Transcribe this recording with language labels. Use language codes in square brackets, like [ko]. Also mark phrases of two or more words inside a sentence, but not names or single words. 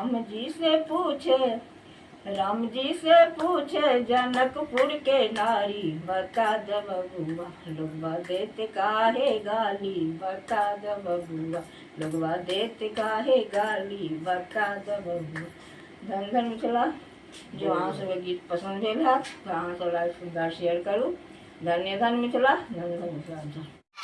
[mai] राम जी से पूछे जनकपुर के नारी, बता द बबुआ लोगवा देते काहे गाली, बता द बबुआ लोगवा देते काहे गाली, बता द बबुआ। धन धन मिथिला। जो अहाँ सब गीत पसंद भेल है तो अहाँ सब [en] like share [mai] करू। धन्य धन मिथिला, धन धन मिथिला।